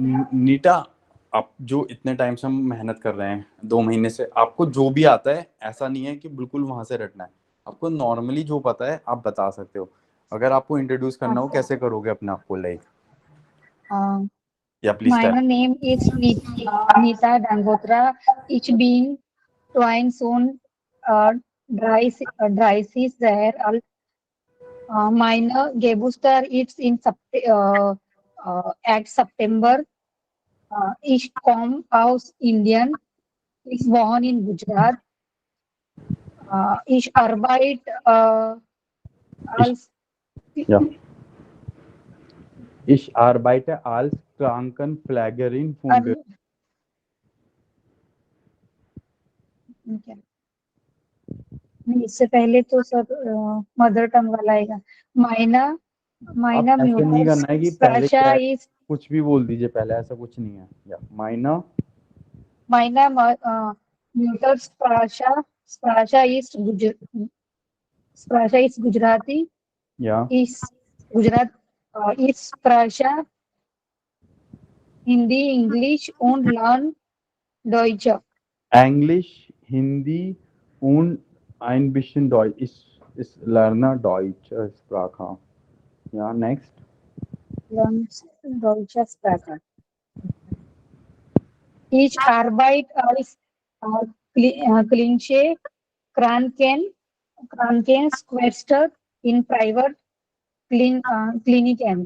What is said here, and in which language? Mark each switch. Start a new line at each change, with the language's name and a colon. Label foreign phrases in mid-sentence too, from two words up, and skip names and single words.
Hindi: नीता, आप जो इतने टाइम से हम मेहनत कर रहे हैं 2 महीने से, आपको जो भी आता है ऐसा नहीं है कि बिल्कुल वहां से रटना है। आपको नॉर्मली जो पता है आप बता सकते हो। अगर आपको इंट्रोड्यूस करना हो कैसे करोगे अपने आप को, लाइक या प्लीज
English: My name is Nita Dangotra.
German: Ich bin 21 30 Jahre alt. Meine Geburtstag ist at September. Ich komme aus Indien. Ich wohne in Gujarat. Ich arbeite als Ja. Ich arbeite als Krankenpflegerin von
Hindi: नहीं, इससे पहले तो सर मदर टंग वाला आएगा।
German: Meine Meine
Hindi: आप ऐसे नहीं करना है कि पहले क्या है, इज कुछ भी बोल दीजिए पहले, ऐसा कुछ नहीं है।
German: Ja meine Meine Muttersprache ist Gujarati या Ist Gujarat ist Sprache Hindi Englisch und लर्न Deutsch. Englisch, Hindi und ein bisschen Deutsch. Ich lerne deutsche Sprache.
English: Ja, next.
German: Lernt deutsche Sprache. Ich arbeite als Klinische Krankenschwester in Kliniken.